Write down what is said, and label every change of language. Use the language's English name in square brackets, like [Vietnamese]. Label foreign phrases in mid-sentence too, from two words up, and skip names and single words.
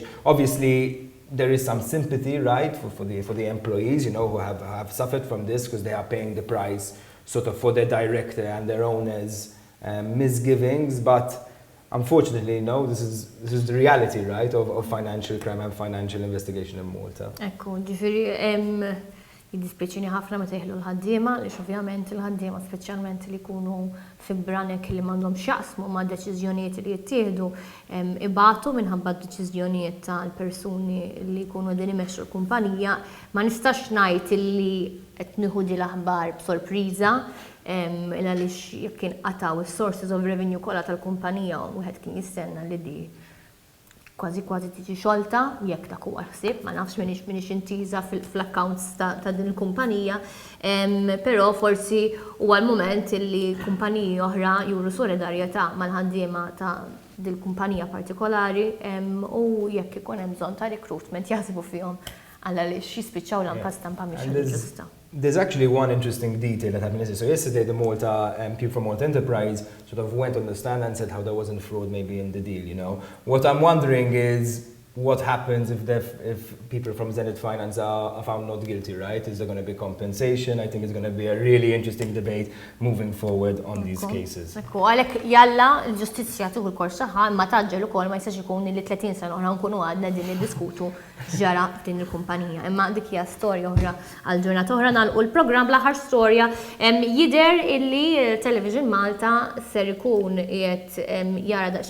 [English] Obviously, there is some sympathy, right, for the employees, who have suffered from this because they are paying the price sort of for their director and their owners' misgivings. But unfortunately, this is the reality, right, of financial crime and financial investigation in Malta. [Maltese] Ekku, ġifieri jiddispjaċini ħafna meta jieħlu l-ħaddiema, għaliex ovvjament il-ħaddiema speċjalment li jkunu fi branek li m'għandhomx jaqsmu ma' deċiżjonijiet li jittieħdu ibatu minħabba d-deċiżjonijiet tal-persuni li jkunu qegħdin imexxu l-kumpanija. Ma nistax ngħid illi qed nieħu di l-aħbar b'sorpriża għaliex jekk inqataw is- [English] sources of revenue [Maltese] kollha tal-kumpanija u wieħed kien jistenna li di kważi tiġi xolta, jekk dak huwa ħsieb, ma nafx minix intiża fl-accounts ta' din il-kumpanija, però forsi huwa l-mument li kumpaniji oħra juru solidarjetà mal-ħaddiema ta' din kumpanija partikolari u jekk ikun hemm bżonn ta' recruitment jaħsbu fihom għaliex jispiċċaw l-anka stampa mhix ġusta. [English] There's actually one interesting detail that happened. So yesterday, the people from Malta Enterprise sort of went on the stand and said how there wasn't fraud maybe in the deal, What I'm wondering is what happens if people from Zenith Finance are found not guilty, right? Is there going to be compensation? I think it's going to be a really interesting debate moving forward on these cases. [Maltese] Għalhekk jalla l-ġustizzja tieħu l-kors tagħha imma taġġel ukoll ma jistax ikun li 30 sena oħra nkunu għadna din niddiskutu ġara din il-kumpanija. Imma dik hija storja oħra għal ġurnata oħra nagħlqu l-programm l-aħħar storja jidher illi Television Malta ser ikun qiegħed jara daqsxejn ta' facelift jew